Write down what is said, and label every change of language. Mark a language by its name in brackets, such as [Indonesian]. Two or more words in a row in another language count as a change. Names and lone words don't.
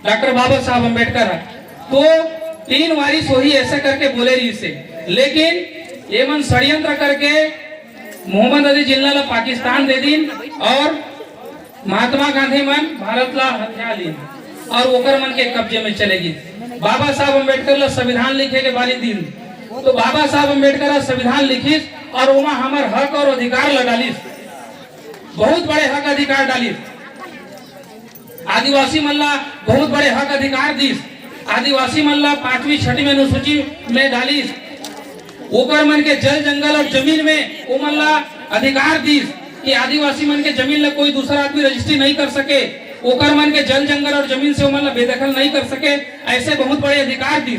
[Chhattisgarhi] डॉक्टर बाबा साहब अम्बेडकर है। तो 3 वारिस वही ऐसे करके बोले रही से, लेकिन ये मन षड्यंत्र करके मोहम्मद अली जिन्ना ला पाकिस्तान दे दिन और महात्मा गांधी मन भारत ला हथिया ली और ओकर मन के कब्जे में चलेगी। बाबा साहब अम्बेडकर ला संविधान लिखे के बारी दिन, तो बाबा साहब अम्बेडकर संविधान लिखिस और वहाँ हमार हक और अधिकार लगालिस, बहुत बड़े हक अधिकार डालिस। आदिवासी मन ला बहुत बड़े हक अधिकार दिस, आदिवासी मन ला 5वीं 6वीं अनुसूची में डालिस, ओकर मन के जल जंगल और जमीन में ओ मन ला अधिकार दिस कि आदिवासी मन के जमीन ला कोई दूसरा आदमी रजिस्ट्री नहीं कर सके, ओकर मन के जल जंगल और जमीन से ओ मन ला बेदखल नहीं कर सके, ऐसे बहुत बड़े अधिकार दिस।